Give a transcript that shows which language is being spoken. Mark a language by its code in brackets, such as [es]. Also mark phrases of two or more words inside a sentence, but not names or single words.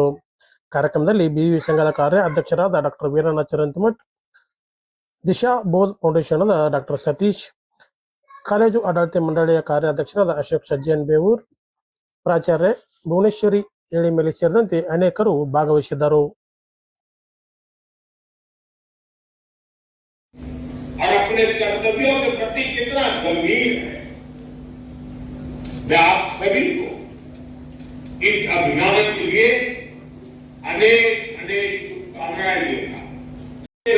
[kn] ಕಾರ್ಯಕ್ರಮದಲ್ಲಿ ಬಿವಿವಿ ಸಂಘದ ಕಾರ್ಯ ಅಧ್ಯಕ್ಷರಾದ ಡಾಕ್ಟರ್ ವೀರಣ್ಣ ಚರಂತಿಮಠ್, ದಿಶಾ ಬೋಧ್ ಫೌಂಡೇಶನ್ ಡಾಕ್ಟರ್ ಸತೀಶ್, ಕಾಲೇಜು ಆಡಳಿತ ಮಂಡಳಿಯ ಕಾರ್ಯಾಧ್ಯಕ್ಷರಾದ ಅಶೋಕ್ ಸಜ್ಜನ್ ಬೇವೂರ್, ಪ್ರಾಚಾರ್ಯ ಭುವನೇಶ್ವರಿ ಏಳಿಮೇಲಿ ಸೇರಿದಂತೆ ಅನೇಕರು ಭಾಗವಹಿಸಿದ್ದರು. [hi] और अपने कर्तव्यों के प्रति कितना गंभीर है। मैं आप सभी को इस अभियान के लिए अनेक अनेक शुभकामनाएं देता हूं।